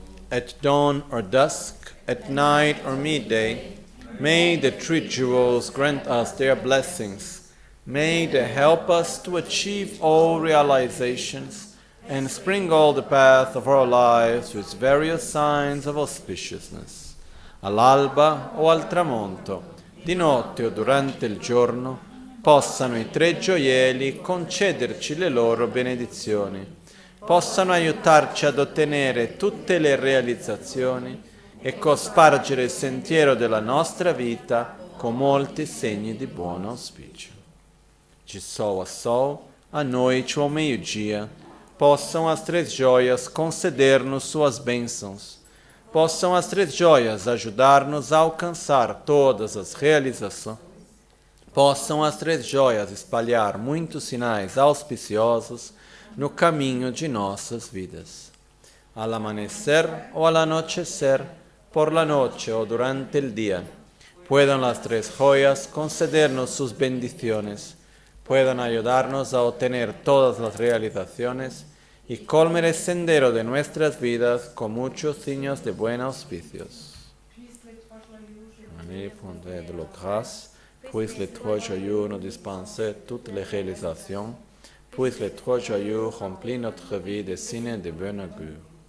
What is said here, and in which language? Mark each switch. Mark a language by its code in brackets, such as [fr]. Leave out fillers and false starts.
[en] At dawn or dusk, at night or midday, may the three jewels grant us their blessings. May they help us to achieve all realizations and sprinkle the path of our lives with various signs of auspiciousness. [it] All'alba o al tramonto, di notte o durante il giorno, possano i tre gioielli concederci le loro benedizioni, possano aiutarci ad ottenere tutte le realizzazioni e cospargere il sentiero della nostra vita con molti segni di buon auspicio. [pt] NgalSo a noite ou ao meio-dia, possam as três joias conceder-nos suas bênçãos, possam as três joias ajudar-nos a alcançar todas as realizações, possam as três joias espalhar muitos sinais auspiciosos no caminho de nossas vidas. [es] Al amanecer o al anochecer, por la noche o durante el día, puedan las tres joyas concedernos sus bendiciones, puedan ayudarnos a obtener todas las realizaciones y colmar el sendero de nuestras vidas con muchos signos de buenos auspicios. [fr] répondre de la grâce, puisse les trois joyaux nous dispenser toutes les réalisations, puisse les trois joyaux remplir notre vie de signes de bon augure.